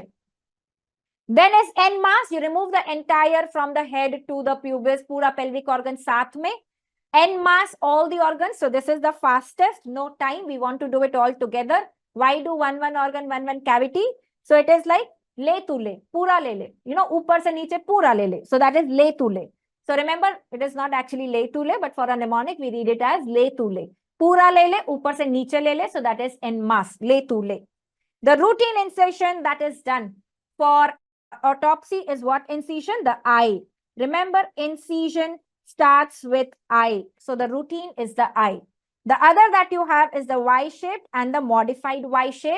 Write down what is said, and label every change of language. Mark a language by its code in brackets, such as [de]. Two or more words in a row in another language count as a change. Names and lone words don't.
[en] Then is NMAS. You remove the entire from the head to the pubis, pura pelvic organ [hi] साथ में. [en] NMAS, all the organs. So this is the fastest. No time. We want to do it all together. Why do one organ, one cavity? So it is like [hi] ले तू ले, पूरा ले ले। ऊपर से नीचे पूरा ले ले. [en] So that is [hi] ले तू ले. [en] So remember, it is not actually [hi] ले तू ले, [en] but for a mnemonic, we read it as [hi] ले तू ले. पूरा ले ले, ऊपर से नीचे ले ले. [en] So that is NMAS, [hi] ले तू ले. [en] The routine incision that is done for autopsy is what incision? The eye. Remember, incision starts with eye. So the routine is the eye. The other that you have is the Y-shaped and the modified Y-shape.